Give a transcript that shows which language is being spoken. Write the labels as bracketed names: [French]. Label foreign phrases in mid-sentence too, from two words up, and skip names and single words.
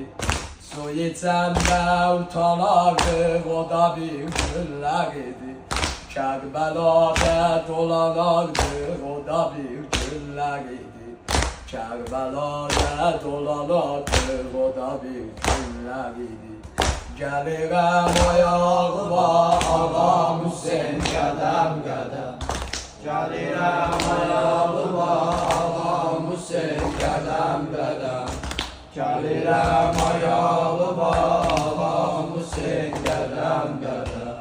[Turkish] Su içende utanardı, o da bir günler idi. Kerbela'da dolanardı, o da bir günler idi. Kerbela'da dolanardı, o da bir günler idi. [Azerbaijani] Gelirem ayağıma, ağam Hüseyin qədəm qədəm. Gelirem ayağıma, ağam Hüseyin qədəm qədəm. Gelirem ayağıma, ağam Hüseyin qədəm qədəm.